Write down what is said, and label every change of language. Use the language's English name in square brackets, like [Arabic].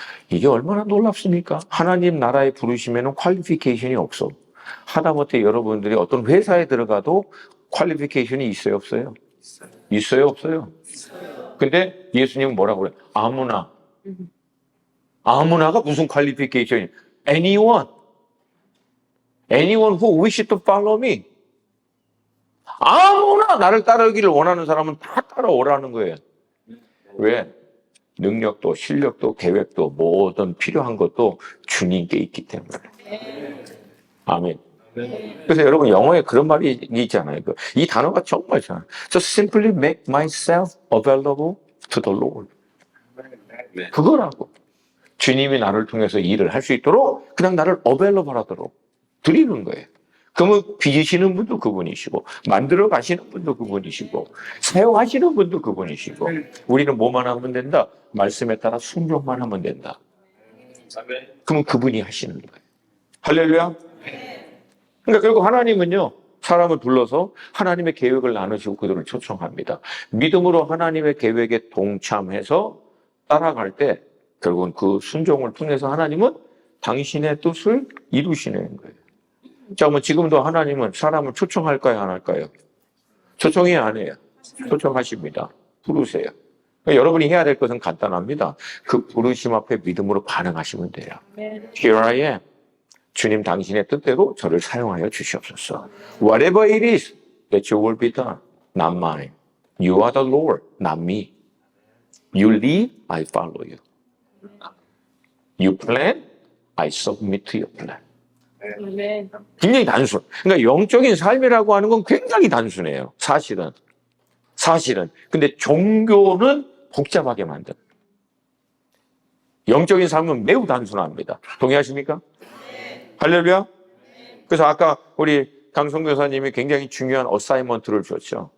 [Korean] 이게 얼마나 놀랍습니까? 하나님 나라의 부르심에는 퀄리피케이션이 없어. 하다못해 여러분들이 어떤 회사에 들어가도 퀄리피케이션이 있어요, 없어요? 있어요, 없어요? 근데 예수님은 뭐라고 그래요? 아무나. 아무나가 무슨 퀄리피케이션이? [English] Anyone. Anyone who wish to follow me. [Korean] 아무나 나를 따르기를 원하는 사람은 다 따라오라는 거예요. 왜? 능력도 실력도 계획도 모든 필요한 것도 주님께 있기 때문에. 아멘. 그래서 여러분 영어에 그런 말이 있잖아요. 이 단어가 정말 좋아요. [English] Just simply make myself available to the Lord. [Korean] 그거라고. 주님이 나를 통해서 일을 할 수 있도록 그냥 나를 available 하도록 드리는 거예요. 그러면 빚으시는 분도 그분이시고 만들어 가시는 분도 그분이시고 사용하시는 분도 그분이시고 우리는 뭐만 하면 된다? 말씀에 따라 순종만 하면 된다. 그러면 그분이 하시는 거예요. 할렐루야. 그러니까 결국 하나님은요 사람을 불러서 하나님의 계획을 나누시고 그들을 초청합니다. 믿음으로 하나님의 계획에 동참해서 따라갈 때 결국은 그 순종을 통해서 하나님은 당신의 뜻을 이루시는 거예요. 자, 그러면 지금도 하나님은 사람을 초청할까요, 안 할까요? 초청이 안 해요. 초청하십니다. 부르세요. 그러니까 여러분이 해야 될 것은 간단합니다. 그 부르심 앞에 믿음으로 반응하시면 돼요. [English] Here I am. [Korean] 주님 당신의 뜻대로 저를 사용하여 주시옵소서. [English] Whatever it is that your will be done, not mine. You are the Lord, not me. You lead, I follow you. You plan, I submit to your plan. [Korean] 굉장히 단순. 그러니까 영적인 삶이라고 하는 건 굉장히 단순해요. 사실은. 근데 종교는 복잡하게 만든. 영적인 삶은 매우 단순합니다. 동의하십니까? 할렐루야. 그래서 아까 우리 강성교 사님이 굉장히 중요한 어사이먼트를 줬죠.